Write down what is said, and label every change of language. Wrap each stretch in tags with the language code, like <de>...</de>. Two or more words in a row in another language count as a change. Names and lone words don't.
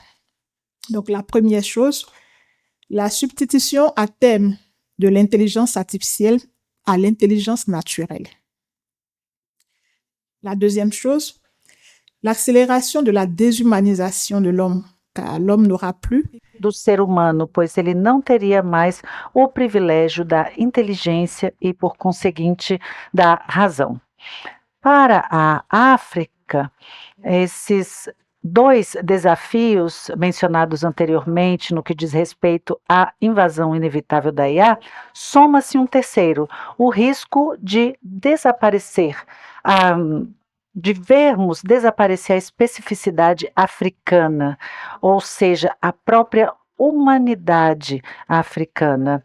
<fr>Donc, la première chose, la substitution à terme de l'intelligence artificielle à l'intelligence naturelle. La deuxième chose, l'accélération de la déshumanisation de l'homme, car l'homme n'aura plus</fr> <pt>do ser humano, pois ele não teria mais o privilégio da inteligência e, por conseguinte, da razão. Para a África, esses dois desafios mencionados anteriormente no que diz respeito à invasão inevitável da IA, soma-se um terceiro, o risco de desaparecer, de vermos desaparecer a especificidade africana, ou seja, a própria humanidade africana.</pt>